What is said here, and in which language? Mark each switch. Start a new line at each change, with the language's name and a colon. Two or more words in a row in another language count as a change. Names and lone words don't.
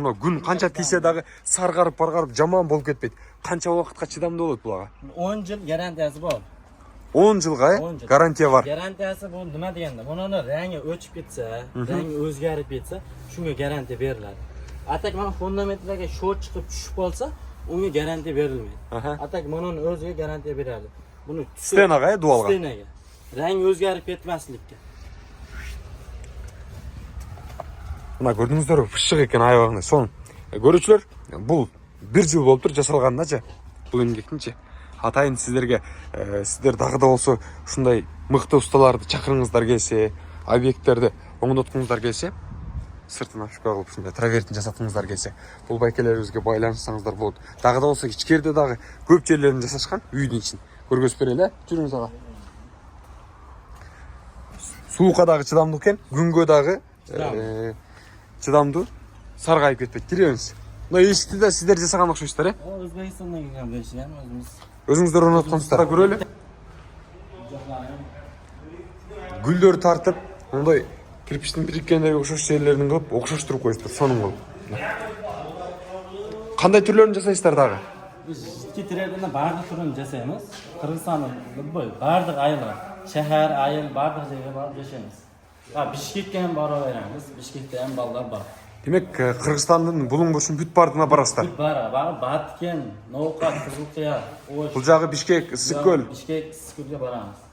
Kyrgyz: Мына күн канча тийсе дагы саргарып, баргарып жаман болуп кетпейт. Канча убакытка чыдамдуу болот булага? 10 жыл гарантиясы бар. 10 жылга гарантия бар. Гарантиясы бул нема дегенде, мунун реңи өчүп кетсе, реңи өзгөрүп кетсе, шунга гарантия берилет.
Uzbek: Атак mana fundamentlarga short chiqib tushib qolsa, unga garantiya berilmaydi. Atak mananing o'ziga garantiya beradi. Buni stenaga, dualga. Stenaga. Rang o'zgarib ketmaslikka.
Kyrgyz: Мына көрдүңүздөр, пышык экен аябагында. Сон көрүүчүлөр, бул 1 жыл болуптур жасалганына же. Бул эмгектинчи. атайын сіздерге сіздер дагы да болсо ушундай мыкты усталарды чакырыңыздар келсе, объекттерди оңдоткуңуздар келсе, сыртын ашпай кылып ушундай травертин жасаткыңыздар келсе, бул байкелерибизге байланышсаңыздар болот. Дагы да болсо ичкерде дагы көп жерлерин жасашкан үйдүн ичин. Көргөзүп берели, жүрүңүз ага. Суукка дагы чыдамдуу экен, күнгө дагы чыдамдуу, саргайып кетпейт. Киребиз. Мына эшикти да сиздер жасаган окшойсуздар,
Uzbek: O'zbekistondan kelgan deyishgan o'zimiz.
Kyrgyz: Өзүңүздөр орнотконсуздар. Көрөлү. Гүлдөр тартып, мындай кирпичтин бириккендерге окшош жерлерин кылып, окшоштуруп коюптур, сонун кылып. Кандай түрлөрүн жасайсыздар дагы?
Uzbek: Biz jiddiy tredini bardıq turini jasaymiz. Qirg'izistonda bardıq aylar, shahar, ayil bardıq joyga borib yashaymiz. Ha, Bishkekka ham boraveramiz. Bishkekda ham ballar bor.
Kyrgyz: Демек, Кыргызстандын булуң бурчун бүт бардыгына барасыздар. Барып, Баткен, Новкат, Кызылкия, Ош. Бул жагы Бишкек, Ысык көл.
Uzbek: Bishkek, Issiqko'lga boramiz.